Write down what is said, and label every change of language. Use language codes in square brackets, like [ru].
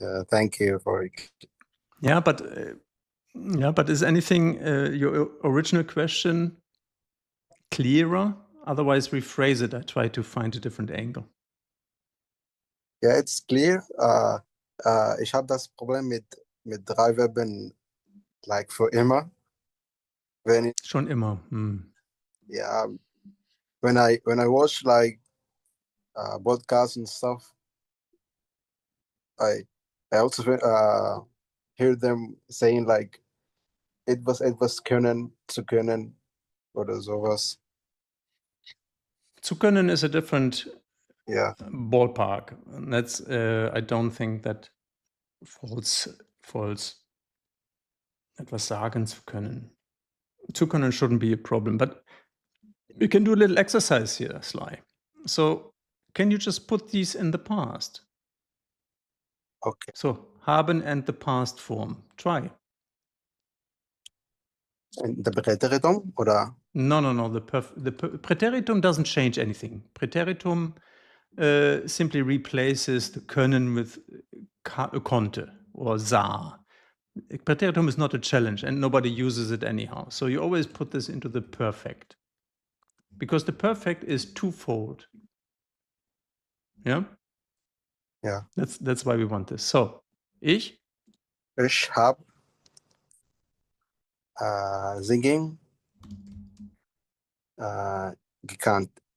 [en] Thank you for it. Yeah, but is anything your original question clearer? Otherwise, rephrase it. I try to find a different angle. Ja, it's clear. [de] Ich habe das Problem mit drei Verben, like für immer. Wenn ich, Schon immer. [en] yeah, when I watch like podcasts and stuff, I also hear them saying like [de] etwas können, zu können oder sowas. Zu können [en] is a different Yeah. ballpark. And that's I don't think that false. [de] Etwas sagen zu können. Zu können [en] shouldn't be a problem, but we can do a little exercise here, Sly. So, can you just put these in the past? Okay. So, haben and the past form. Try. And the Präteritum oder? No. The Präteritum doesn't change anything. Präteritum simply replaces the können with konnte or sah. Präteritum is not a challenge and nobody uses it anyhow. So you always put this into the perfect. Because the perfect is twofold. Yeah? Yeah. That's why we want this. So, ich [de] habe singing gekannt.